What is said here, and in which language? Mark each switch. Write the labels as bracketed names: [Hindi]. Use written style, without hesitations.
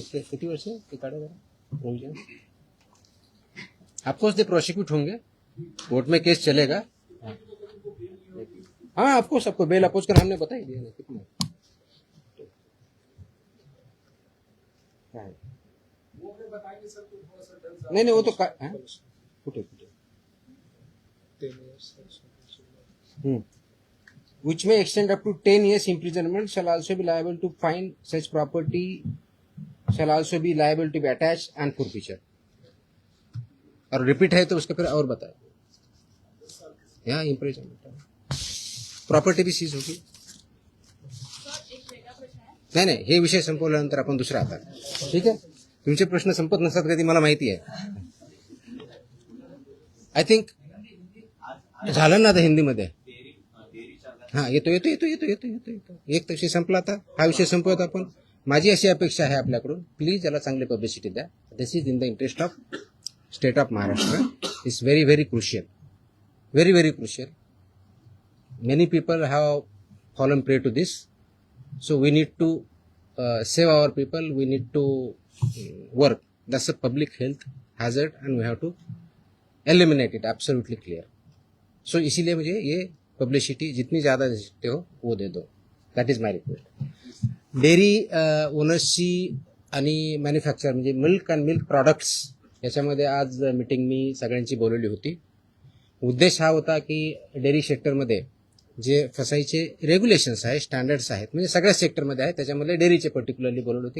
[Marathi] किती वर्ष ते काढा जरा प्रोविजन. [Hindi] ऑफकोर्स दे प्रोसिक्यूट होंगे, कोर्ट में केस चलेगा. हाँ, ऑफकोर्स सबको बेल अपोज कर हमने बता ही दिया ना कितना. वो अगर बताएंगे सर तो थोड़ा सा डर नहीं वो तो फुटे [English] which may extend up to 10 years imprisonment, shall also be liable to fine, such property shall also be liable to be attached and forfeiture. [Hindi] और रिपीट है तो उसका फिर और बताए, यहाँ इम्प्रिजनमेंट, प्रॉपर्टी भी सीज होगी. [Marathi] नाही हे विषय संपवल्यानंतर आपण दुसरा आता. ठीक आहे, तुमचे प्रश्न संपत नसतात कधी, मला माहिती आहे. [English] I think [Marathi] झालं ना आता हिंदीमध्ये. हा, येतो एक विषय संपला, आता हा विषय संपवत आपण. माझी अशी अपेक्षा आहे आपल्याकडून, प्लीज याला चांगली पब्लिसिटी द्या. [English] This is in the interest of state of Maharashtra. It's very very crucial, very very crucial. Many people have fallen prey to this, so we need to save our people. We need to work. That's a public health hazard, and we have to eliminate it. Absolutely clear. [Hindi] So इसीलिए मुझे ये publicity जितनी ज़्यादा दे सकते हो वो दे दो. [English] That is my request. [Marathi] Dairy ओनर्सची आणि manufacture म्हणजे मिल्क अँड मिल्क प्रॉडक्ट्स याच्यामध्ये आज मीटिंग मी सगळ्यांची बोलवली होती. उद्देश हा होता की डेअरी सेक्टरमध्ये जे फसाईचे रेग्युलेशन्स आहेत, स्टँडर्ड्स आहेत, म्हणजे सगळ्या सेक्टरमध्ये आहेत, त्याच्यामध्ये डेअरीचे पर्टिक्युलरली बोलवली होती.